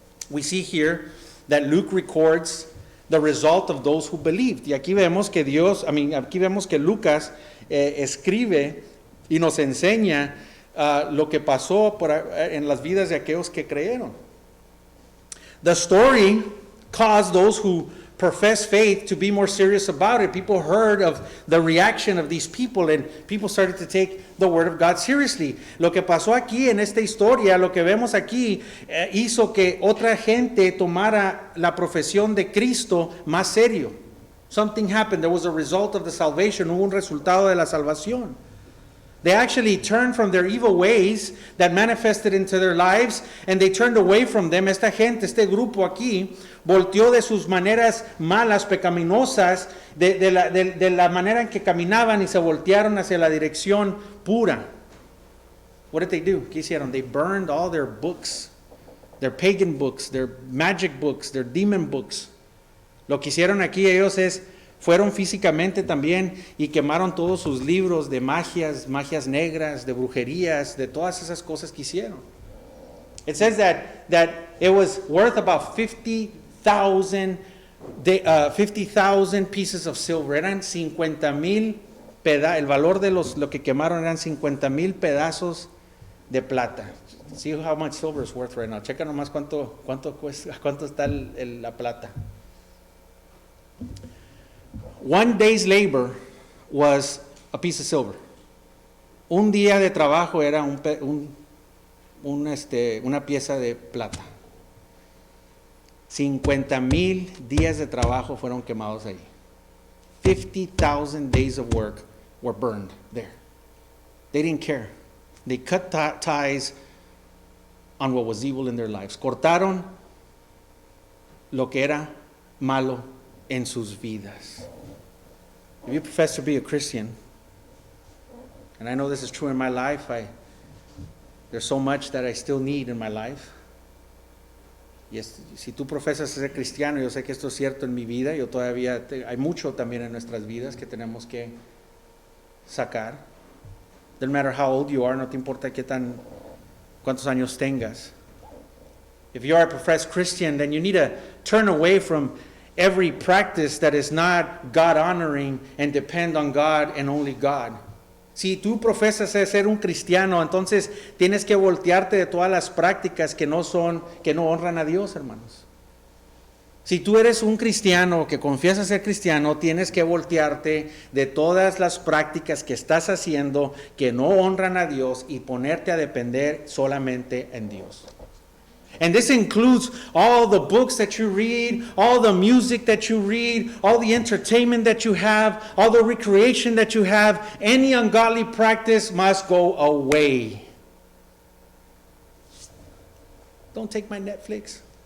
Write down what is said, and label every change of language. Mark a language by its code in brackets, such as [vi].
[en] We see here that Luke records the result of those who believed. [es] Y aquí vemos que Lucas escribe y nos enseña lo que pasó en las vidas de aquellos que creyeron. [en] The story caused those who profess faith to be more serious about it. People heard of the reaction of these people and people started to take the word of God seriously. [es] Lo que pasó aquí en esta historia, lo que vemos aquí, hizo que otra gente tomara la profesión de Cristo más serio. [en] Something happened. There was a result of the salvation. [es] Hubo un resultado de la salvación. [en] They actually turned from their evil ways that manifested into their lives, and they turned away from them. [es] Esta gente, este grupo aquí, volteó de sus maneras malas, pecaminosas, de la manera en que caminaban y se voltearon hacia la dirección pura. [en] What did they do? [es] ¿Qué hicieron? [en] They burned all their books, their pagan books, their magic books, their demon books. [es] Lo que hicieron aquí ellos fueron físicamente también y quemaron todos sus libros de magias negras, de brujerías, de todas esas cosas que hicieron. [en] It says that it was worth about 50,000 pieces of silver. [es] Eran 50,000 el valor de lo que quemaron eran 50,000 pedazos de plata. [en] See how much silver is worth right now. [es] Checa nomás cuánto está la plata. [en] 1 day's labor was a piece of silver. [es] Un día de trabajo era una pieza de plata. 50,000 días de trabajo fueron quemados ahí. [en] 50,000 days of work were burned there. They didn't care. They cut ties on what was evil in their lives. [es] Cortaron lo que era malo en sus vidas. [en] If you profess to be a Christian, and I know this is true in my life, there's so much that I still need in my life. [es] Y si tú profesas ser cristiano, yo sé que esto es cierto en mi vida, hay mucho también en nuestras vidas que tenemos que sacar. [en] Doesn't matter how old you are, [es] no te importa cuántos años tengas. [en] If you are a professed Christian, then you need to turn away from every practice that is not God-honoring and depend on God and only God. [es] Si tú profesas ser un cristiano, entonces tienes que voltearte de todas las prácticas que no honran a Dios, hermanos. Si tú eres un cristiano que confiesas ser cristiano, tienes que voltearte de todas las prácticas que estás haciendo que no honran a Dios y ponerte a depender solamente en Dios. [en] And this includes all the books that you read, all the music that you read, all the entertainment that you have, all the recreation that you have. Any ungodly practice must go away. Don't take my Netflix.